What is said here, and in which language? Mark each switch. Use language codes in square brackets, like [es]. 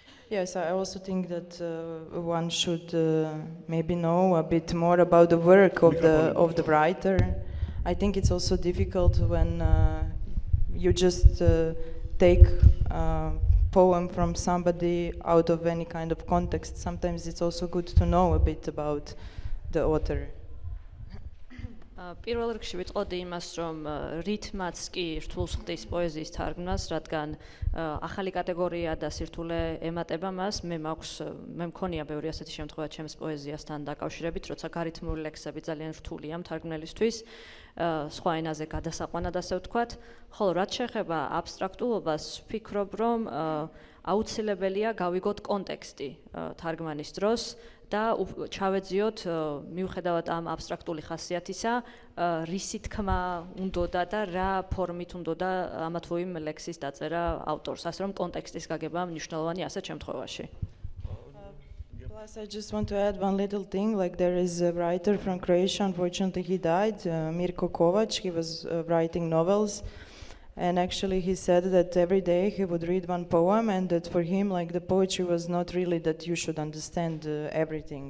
[en] Yes, I also think that one should maybe know a bit more about the work of the writer. I think it's also difficult when you just take poem from somebody out of any kind of context. Sometimes it's also good to know a bit about the author. [ka] პირველ რიგში ვიტყოდი იმას, რომ რითმაც კი რთულს ხდის პოეზიის თარგმნას, რადგან ახალი კატეგორია და სირთულე ემატება მას. მე მქონია ბევრი ასეთი შემთხვევა ჩემს პოეზიასთან დაკავშირებით, როცა გარითმული ლექსები ძალიან რთულია მთარგმნელისთვის, სხვა ენაზე გადასაყვანად ასე ვთქვათ. ხოლო რაც შეეხება აბსტრაქტულობას, ვფიქრობ, რომ აუცილებელია გავიგოთ კონტექსტი თარგმანის დროს და ჩავეძიოთ მიუხედავად ამ აბსტრაქტული ხასიათისა, რისი თქმა უნდოდა და რა ფორმით უნდოდა ამა თუ იმ ლექსის დაწერა ავტორს, ასე რომ კონტექსტის გაგება მნიშვნელოვანი ასეთ შემთხვევაში. [en] Plus, I just want to add one little thing. Like there is a writer from Croatia. Unfortunately, he died. Mirko Kovac. He was writing novels, and actually, he said that every day he would read one poem, and that for him, like the poetry was not really that you should understand everything.